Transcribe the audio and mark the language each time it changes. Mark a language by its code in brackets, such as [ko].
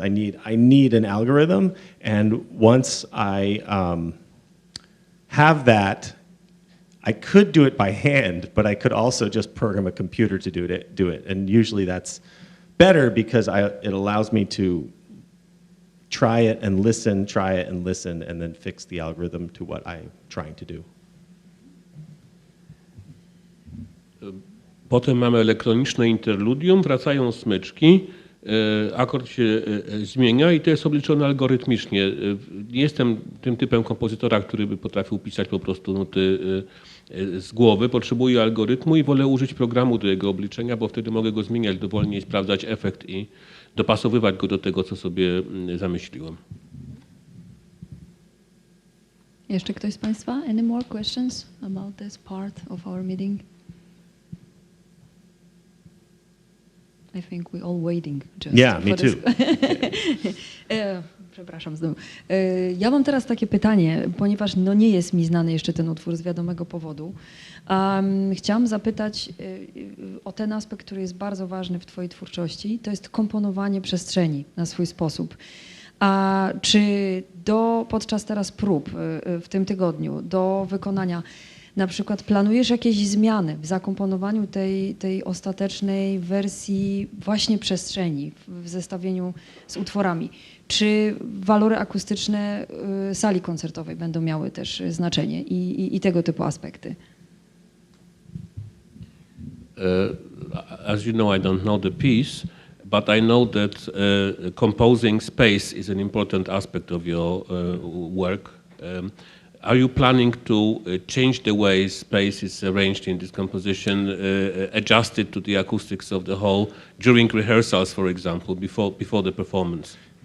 [en] I need an algorithm, and once I have that, I could do it by hand, but I could also just program a computer to do it. And usually that's better because it allows me to try it and listen, and then fix the algorithm to what I'm trying to do. [pl] Potem mamy elektroniczne interludium, wracają smyczki akord się zmienia i to jest obliczone algorytmicznie. Nie jestem tym typem kompozytora, który by potrafił pisać po prostu nuty z głowy. Potrzebuję algorytmu i wolę użyć programu do jego obliczenia, bo wtedy mogę go zmieniać dowolnie, sprawdzać efekt i dopasowywać go do tego, co sobie zamyśliłem. Jeszcze ktoś z Państwa? [en] Any more questions about this part of our meeting? I think we all waiting just Yeah, me for this. too. [pl] Przepraszam znowu. Ja mam teraz takie pytanie, ponieważ no nie jest mi znany jeszcze ten utwór z wiadomego powodu. Chciałam zapytać o ten aspekt, który jest bardzo ważny w Twojej twórczości. To jest komponowanie przestrzeni na swój sposób. A czy podczas teraz prób w tym tygodniu do wykonania na przykład planujesz jakieś zmiany w zakomponowaniu tej ostatecznej wersji właśnie przestrzeni w zestawieniu z utworami? Czy walory akustyczne sali koncertowej będą miały też znaczenie i tego typu aspekty? [en] As you know, I don't know the piece, but I know that composing space is an important aspect of your work. Are you planning to change the way space is arranged in this composition, adjusted to the acoustics of the whole during rehearsals, for example, before the performance?